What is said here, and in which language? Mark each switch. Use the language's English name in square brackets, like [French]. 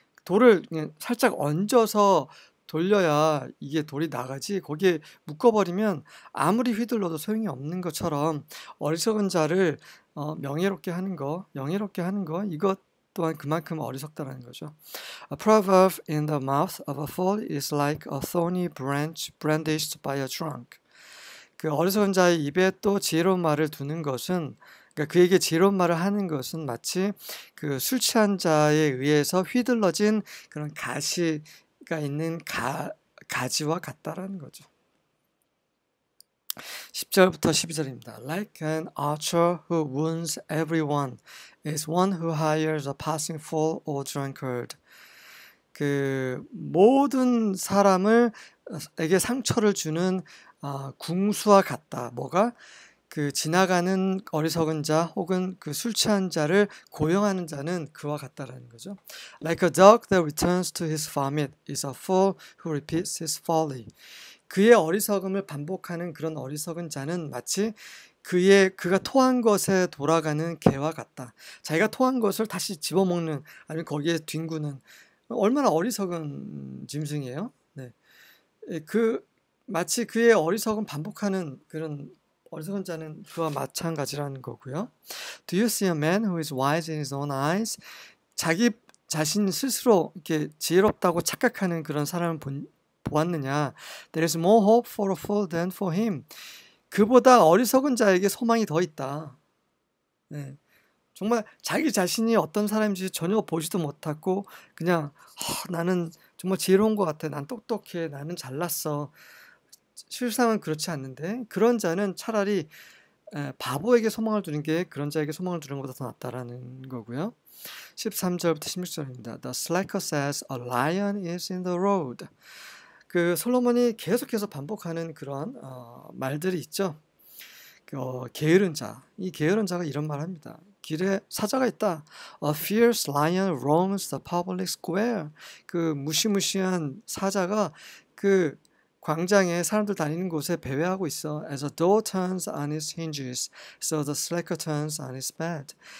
[Korean] 돌을 그냥 살짝 얹어서 돌려야 이게 돌이 나가지, 거기에 묶어버리면 아무리 휘둘러도 소용이 없는 것처럼 어리석은 자를 명예롭게 하는 거, 영예롭게 하는 거, 이것 또한 그만큼 어리석다라는 거죠. [English] A proverb in the mouth of a fool is like a thorny branch brandished by a drunk. [Korean] 그 어리석은 자의 입에 또 지혜로운 말을 두는 것은, 그러니까 그에게 지혜로운 말을 하는 것은 마치 그 술 취한 자에 의해서 휘둘러진 그런 가시가 있는 가지와 같다라는 거죠. 10절부터 12절입니다. [English] Like an archer who wounds everyone is one who hires a passing fool or drunkard. [Korean] 그 모든 사람에게 상처를 주는 궁수와 같다. 뭐가? 그 지나가는 어리석은 자 혹은 그 술 취한 자를 고용하는 자는 그와 같다라는 거죠. [English] Like a dog that returns to his vomit is a fool who repeats his folly. [Korean] 그의 어리석음을 반복하는 그런 어리석은 자는 마치 그가 토한 것에 돌아가는 개와 같다. 자기가 토한 것을 다시 집어먹는, 아니면 거기에 뒹구는, 얼마나 어리석은 짐승이에요. 네. 마치 그의 어리석음 반복하는 그런 어리석은 자는 그와 마찬가지라는 거고요. [English] Do you see a man who is wise in his own eyes? [Korean] 자기 자신 스스로 이렇게 지혜롭다고 착각하는 그런 사람을 보았느냐? [English] There is more hope for a fool than for him. [Korean] 그보다 어리석은 자에게 소망이 더 있다. 네. 정말 자기 자신이 어떤 사람인지 전혀 보지도 못하고 그냥 나는 정말 지혜로운 것 같아. 난 똑똑해. 나는 잘났어. 실상은 그렇지 않는데 그런 자는 차라리 바보에게 소망을 두는 게 그런 자에게 소망을 두는 것보다 더 낫다라는 거고요. 13절부터 16절입니다. [English] The slacker says a lion is in the road. [Korean] 그 솔로몬이 계속해서 반복하는 그런 말들이 있죠. 게으른 자, 이 게으른 자가 이런 말을 합니다. 길에 사자가 있다. [English] A fierce lion roams the public square. [Korean] 그 무시무시한 사자가 그 광장에 사람들 다니는 곳에 배회하고 있어. [English] As a door turns on its hinges, so the slacker turns on his bed.